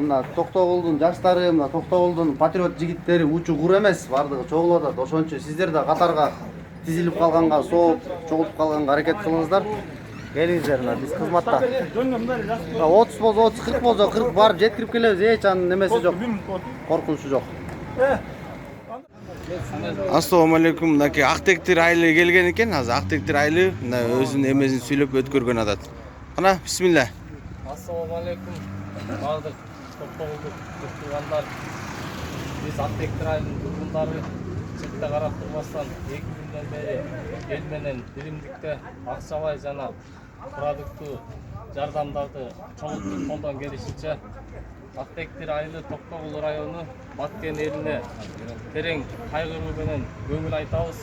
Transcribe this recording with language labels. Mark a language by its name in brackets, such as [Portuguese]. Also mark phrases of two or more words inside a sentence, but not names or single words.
[Kyrgyz] Мына Токтогулдун жаштары, мына Токтогулдун патриот жигиттери учу кур эмес, бардыгы чогулуп атат. Ошон үчүн сиздер да катарга тизилип калганга, сооп чогултуп калганга аракет кылыңыздар. Келиңиздер, мына биз кызматта. 30 болсо 30, 40 болсо 40 барып жеткирип келебиз. Эч анын немеси жок. Коркунучу жок. [Uzbek] Assalomu alaykum. [Kyrgyz] Мынакей Актектир айылы келген экен. Азыр Актектир айылы мына өзүнүн эмесин сүйлөп өткөргөн атат. Кана, бисмилла. [Uzbek] Assalomu alaykum. [Kyrgyz] Бардык Токтогулдук туугандар. Биз Актектир айылынын тургундары четте карап турбастан 2 күндөн бери эл менен биримдикте акчабай жана продукту жардамдарды чогултуп колдон келишинче Актектир айылы Токтогул району Баткен элине терең кайгыруу менен көңүл айтабыз.